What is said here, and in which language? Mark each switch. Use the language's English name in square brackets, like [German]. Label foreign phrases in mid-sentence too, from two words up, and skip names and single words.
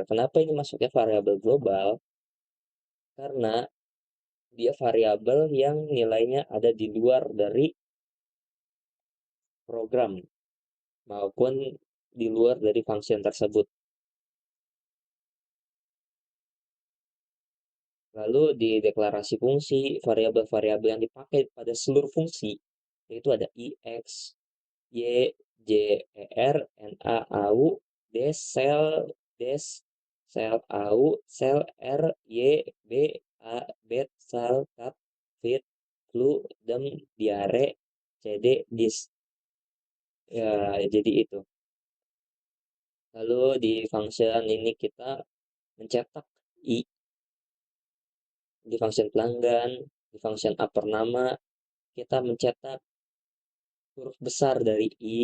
[Indonesian] Kenapa ini masuknya variabel global? Karena dia variabel yang nilainya ada di luar dari program maupun di luar dari function tersebut. Lalu di deklarasi fungsi, variabel-variabel yang dipakai pada seluruh fungsi yaitu ada ix, y, j, er, na, au, des, sel au, sel r, y, b, a, bet, sal, tab, fit, flu, dem, diare, cd, dis. Ya, jadi itu. Lalu di function ini kita mencetak i di function pelanggan, di function upper nama kita mencetak huruf besar dari i.